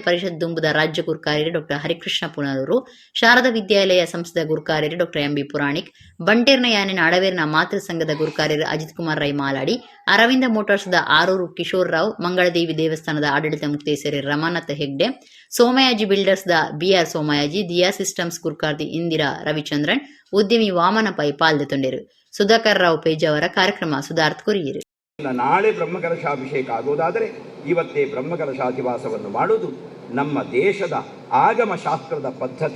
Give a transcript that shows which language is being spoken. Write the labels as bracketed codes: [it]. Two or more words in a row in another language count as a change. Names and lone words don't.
[tcy] ಪರಿಷತ್ ದುಂಬುದ ರಾಜ್ಯ ಗುರುಕಾರ್ಯರು ಡಾಕ್ಟರ್ ಹರಿಕೃಷ್ಣ ಪುನರೂರು, ಶಾರದಾ ವಿದ್ಯಾಲಯ ಸಂಸ್ಥೆದ ಗುರುಕಾರ್ಯರು ಡಾಕ್ಟರ್ ಎಂಬಿ ಪುರಾಣಿಕ್, ಬಂಟೇರ್ನ ಯಾನಿನ ಅಡವೇರ್ನ ಮಾತೃ ಸಂಘದ ಗುರುಕಾರ್ಯರು ಅಜಿತ್ ಕುಮಾರ್ ರೈ ಮಾಲಾಡಿ, ಅರವಿಂದ ಮೋಟಾರ್ಸ್ದ ಆರೂರು ಕಿಶೋರ್ ರಾವ್, ಮಂಗಳದೇವಿ ದೇವಸ್ಥಾನದ ಆಡಳಿತ ಮುಕ್ತೇಸರಿ ರಮಾನಾಥ ಹೆಗ್ಡೆ, ಸೋಮಯಾಜಿ ಬಿಲ್ಡರ್ಸ್ದ ಬಿಆರ್ ಸೋಮಯಾಜಿ, ದಿಯಾ ಸಿಸ್ಟಮ್ಸ್ ಗುರುಕಾರ್ತಿ ಇಂದಿರಾ ರವಿಚಂದ್ರನ್, ಉದ್ಯಮಿ ವಾಮನ ಪೈ ಪಾಲ್ದೆ ತೊಂಡರು. ಸುಧಾಕರ್ ರಾವ್ ಪೇಜಾವರ ಕಾರ್ಯಕ್ರಮ ಸುಧಾರ್ಥ ಕೊರಿಯರು. [kn] ನಾಳೆ ಬ್ರಹ್ಮಕಲಶಾಭಿಷೇಕ ಆಗೋದಾದರೆ ಇವತ್ತೇ ಬ್ರಹ್ಮಕಲಶಾಧಿವಾಸವನ್ನು ಮಾಡುವುದು ನಮ್ಮ ದೇಶದ ಆಗಮ ಶಾಸ್ತ್ರದ ಪದ್ಧತಿ.